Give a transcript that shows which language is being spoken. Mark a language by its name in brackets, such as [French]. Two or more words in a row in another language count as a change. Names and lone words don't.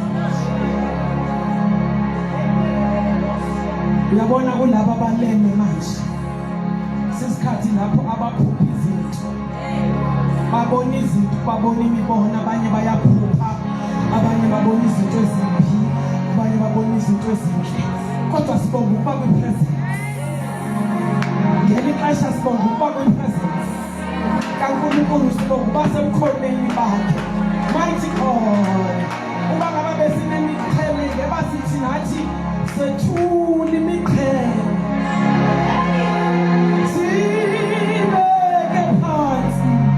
[Zulu] Uyabona kulabo abaleme manje. Sesikhathi lapho abaphupha izinto. Babona izinto, babona imibono, abanye bayaphupha, abanye babona izinto ezimbi, abanye babona izinto ezinhle. [Xhosa] Kodwa sibonga ukuba kwi-presence. Ngeli xesha sibonga ukuba kwi-presence kaNkulunkulu, sibonga ukuba semkhonweni bakhe. [English] Mighty God. [Xhosa] Uba ngabe besinemiqhele ngeba sithi nathi sethula imiqhele. [Zulu] Sibeke phansi.